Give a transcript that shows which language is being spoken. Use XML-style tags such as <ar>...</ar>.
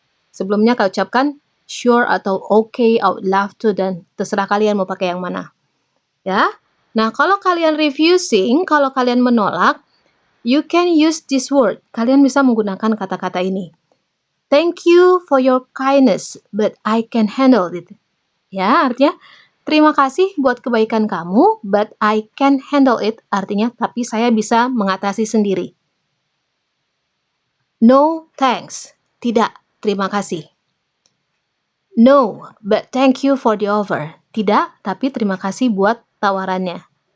<id>Sebelumnya kau ucapkan sure atau</id> <en>okay, I would love to,</en> <id>dan terserah kalian mau pakai yang mana. Ya. Nah, kalau kalian</id> <en>refusing,</en> <id>kalau kalian menolak,</id> <en>you can use this word.</en> <id>Kalian bisa menggunakan kata-kata ini.</id> <en>Thank you for your kindness, but I can handle it.</en> <id>Ya, artinya terima kasih buat kebaikan kamu,</id> <en>but I can handle it.</en> <id>Artinya, tapi saya bisa mengatasi sendiri.</id> <en>No, thanks.</en> <id>Tidak, terima kasih.</id> <en>No, but thank you for the offer.</en> <id>Tidak, tapi terima kasih buat tawarannya.</id>